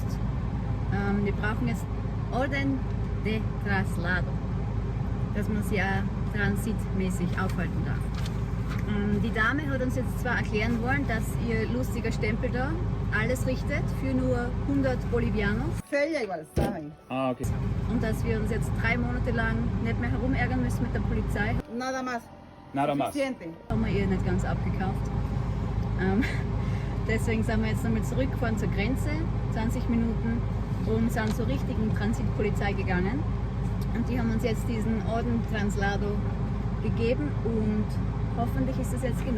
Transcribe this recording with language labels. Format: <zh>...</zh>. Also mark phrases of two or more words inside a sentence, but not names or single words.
<de>Wir brauchen jetzt</de> <es>Orden de Traslado,</es> <de>dass man sich ja transitmäßig aufhalten darf. Die Dame hat uns jetzt zwar erklären wollen, dass ihr lustiger Stempel da alles richtet für nur 100 Bolivianos</de> <es>Sella igual, ¿saben? Ah, ok.</es> <de>und dass wir uns jetzt 3 Monate lang nicht mehr herumärgern müssen mit der Polizei.</de> <es>Nada más. Nada más. Suficiente.</es> <de>Haben wir ihr nicht ganz abgekauft. Deswegen sind wir jetzt nochmal zurückgefahren zur Grenze, 20 Minuten, und sind zur richtigen Transitpolizei gegangen. Und die haben uns jetzt diesen</de> <es>Orden Traslado</es> <de>gegeben und hoffentlich ist das jetzt genug.</de>